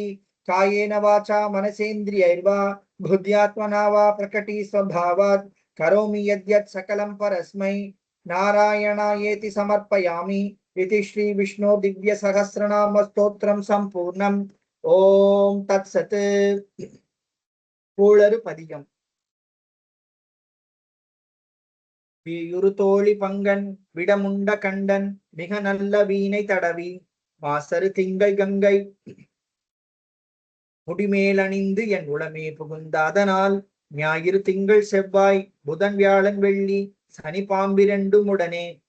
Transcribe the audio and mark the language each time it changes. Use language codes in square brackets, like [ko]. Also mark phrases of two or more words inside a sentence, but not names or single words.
[sa] कायेन वाचा मनसेन्द्रियैर्वा बुद्ध्यात्मना वा प्रकृति स्वभावात् करोमि यद्यत् सकलं परस्मै नारायणायेति समर्पयामि। इति श्री विष्णु दिव्य सहस्रनाम स्तोत्रम संपूर्णम। ओम तत्सत्। கூளறு பதிகம். [ta] வீயுறுதோழி பங்கன் விடமுண்ட கண்டன் மிக நல்ல வீணை தடவி வாசரு திங்கள் கங்கை முடிமேலணிந்து என் உளமே புகுந்த அதனால் ஞாயிறு திங்கள் செவ்வாய் புதன் வியாழன் வெள்ளி சனி பாம்பிரண்டும் உடனே